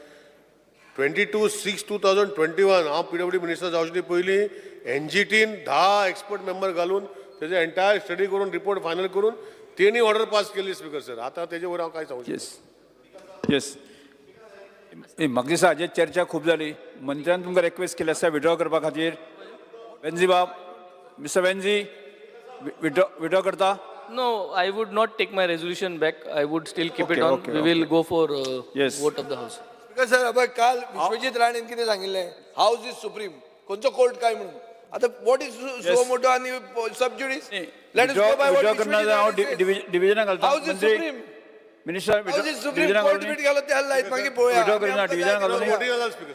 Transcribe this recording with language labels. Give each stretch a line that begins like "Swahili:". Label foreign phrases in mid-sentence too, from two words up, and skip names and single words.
Konkani: 22/6/2021 हांव PWD मिनिस्टर जावचे पयलीं NGTन 10
English: expert member
Konkani: घालून तेजे
English: entire study
Konkani: करून
English: report final
Konkani: करून तेणी
English: order pass
Konkani: केली
English: speaker sir
Konkani: आतां तेजे वयर हांव कांय सांगू शकना. येस म्हाका दिसता हाजेर चर्चा खूब जाली. मंत्र्यान तुमकां रिक्वेस्ट केली आसा विड्रॉ करपा खातीर. वेंजी बाब, मिस्टर वेंजी विड्रॉ करता?
English: No, I would not take my resolution back. I would still keep Okay, it on. okay, We will go for Yes. vote of the house.
Konkani: सर अब काल विश्वजीत राणेन कितें सांगिल्लें
English: house is supreme
Konkani: खंयचो कोर्ट काय म्हणून आता
English: what is suo motu
Konkani: आनी
English: sub judice let us go by
Konkani: विड्रॉ करना जाल्यार हांव डिविजनाक घालता.
English: house is supreme मिनिस्टर house is supreme
Konkani: डिविजनाक कोर्ट बीट घालो त्या लायत मागीर पळोवया विड्रॉ करना डिविजनाक घालून.